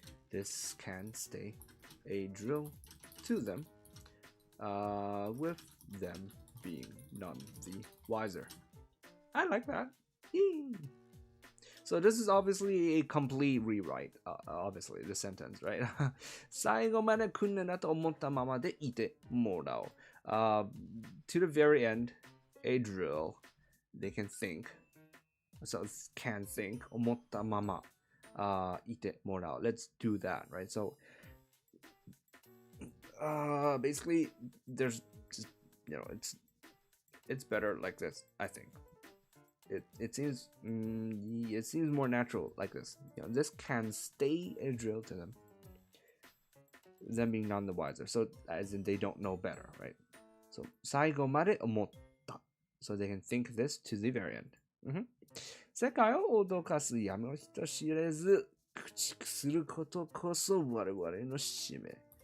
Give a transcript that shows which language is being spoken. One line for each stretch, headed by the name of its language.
English: This can stay a drill to them. With them being none the wiser. I like that. So this is obviously a complete rewrite. Obviously, the sentence, right?
Japanese: 最後まで訓練だと思ったままでいてもらおう。
English: To the very end, a drill. They can think. So can think.
Japanese: 思ったままいてもらおう.
English: Let's do that, right? So basically there's just, you know, it's better like this, I think. It seems more natural like this. You know, this can stay a drill to them being none the wiser. So as in they don't know better, right? So
Japanese: 最後まで思った
English: so they can think this to the very end.
Japanese: 世界を脅かす闇を人知れず駆逐することこそ我々の使命。